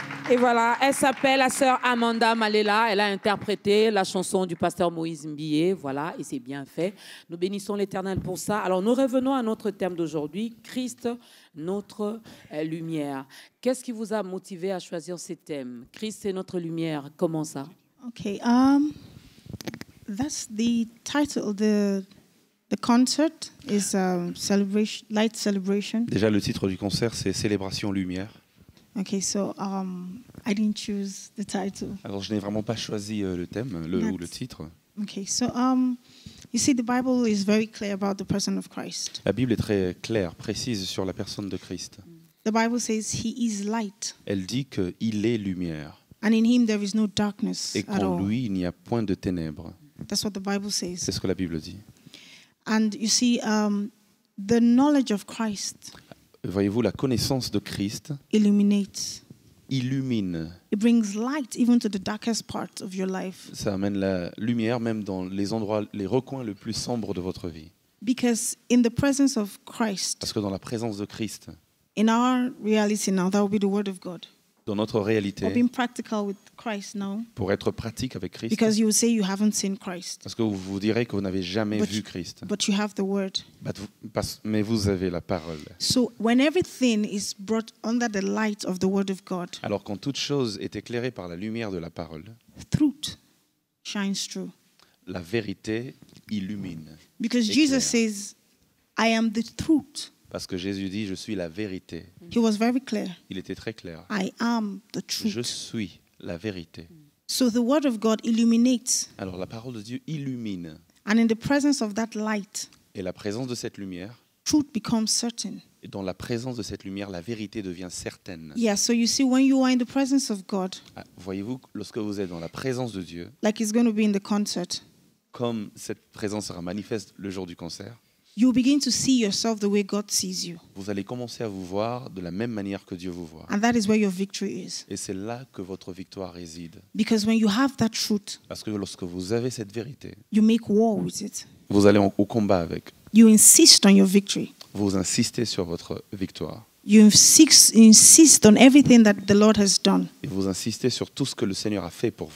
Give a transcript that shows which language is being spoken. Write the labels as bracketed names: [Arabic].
[French] Et voilà, elle s'appelle la sœur Amanda Malela. Elle a interprété la chanson du pasteur Moïse Mbié. Voilà, et c'est bien fait. Nous bénissons l'Éternel pour ça. Alors, nous revenons à notre thème d'aujourd'hui, Christ, notre lumière. Qu'est-ce qui vous a motivé à choisir ce thème? Christ est notre lumière. Comment ça? [English] Okay, that's the title. The concert is celebration, light celebration. [French] Déjà, le titre du concert, c'est Célébration Lumière. [English] Okay, so I didn't choose the title. [French] Alors, je n'ai vraiment pas choisi le thème ou le titre. [English] Okay, so you see, the Bible is very clear about the person of Christ. [French] La Bible est très claire, précise sur la personne de Christ. [English] The Bible says He is light, [French] Elle dit qu'il est lumière. [English] and in Him there is no darkness [French] Et [English] at [French] qu'en [English] all. [French] lui, il n'y a point de ténèbres. [English] That's what the Bible says. [French] C'est ce que la Bible dit. [English] And you see, the knowledge of Christ [French] Voyez-vous, la connaissance de Christ [English] illuminates. [French] illumine. [English] It brings light even to the darkest part of your life. [French] Ça amène la lumière même dans les endroits, les recoins les plus sombres de votre vie. [English] Because in the presence of Christ, [French] Parce que dans la présence de Christ, [English] in our reality now, that will be the Word of God. [French] dans notre [English] Or [French] réalité, [English] being practical with Christ now, [French] pour être pratique avec Christ, [English] because you will say you haven't seen Christ, [French] parce que vous vous direz que vous n'avez jamais [English] But- [French] vu Christ, [English] but you have the Word. [French] mais vous avez la parole. [English] So when everything is brought under the light of the Word of God, [French] Alors quand toute chose est éclairée par la lumière de la parole, [English] truth shines through. [French] la vérité illumine. [English] Because [French] Éclaire. [English] Jesus says, I am the truth. [French] Parce que Jésus dit, je suis la vérité. [English] He was very clear. [French] Il était très clair. [English] I am the [French] Je [English] truth. [French] suis la vérité. [English] So the Word of God illuminates. [French] Alors la parole de Dieu illumine. [English] And in the presence of that light, [French] Et la présence de cette lumière, [English] truth becomes certain. [French] et dans la présence de cette lumière, la vérité devient certaine. [English] Yeah, so you see, when you are in the presence of God, [French] Ah, voyez-vous, lorsque vous êtes dans la présence de Dieu, [English] like it's going to be in the concert, [French] comme cette présence sera manifeste le jour du concert, [English] you begin to see yourself the way God sees you. [French] vous allez commencer à vous voir de la même manière que Dieu vous voit. [English] And that is where your victory is. [French] Et c'est là que votre victoire réside. [English] Because when you have that truth, [French] Parce que lorsque vous avez cette vérité, [English] you make war with it. [French] vous allez au combat avec. [English] You insist on your victory. [French] Vous insistez sur votre victoire. [English] You insist on everything that the Lord has done. [French] Et vous insistez sur tout ce que le Seigneur a fait pour vous.